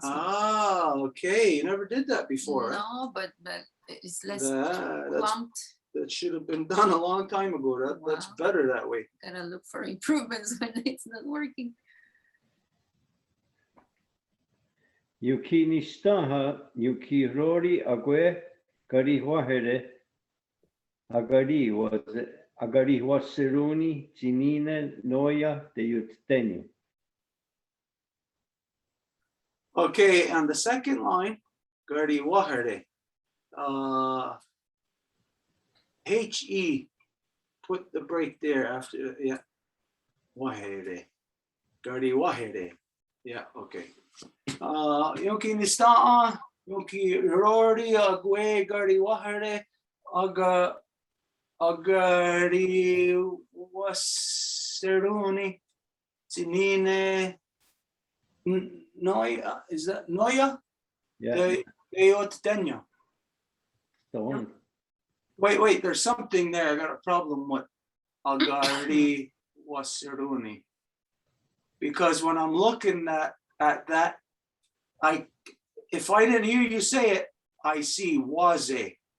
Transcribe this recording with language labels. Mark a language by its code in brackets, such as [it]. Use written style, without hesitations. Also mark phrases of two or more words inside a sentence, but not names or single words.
[en] Ah, okay. You never did that before. Huh? No, but it's less That's, clumped. that should have been done a long time ago. That's Wow. better that way. Gotta look for improvements when it's not working. Yuki nistaha, yuki rori agwe, gari wahere, agari wasiruni, jinine, noya, de yutenu. Okay, on the second line, Gari Wahare. HE, put the break there after, yeah. Wahere. Gari Wahere. Yeah, okay. Yoki Nista'a, Yoki Rori, Agwe, Gari Wahere, Agari Wasiruni, Sinine. Noya, is that Noya? Yeah, Deottenyo. the one. Wait, there's something there. I got a problem with Agari Wasiruni. Because when I'm looking at that, if I didn't hear you say it, I see waze.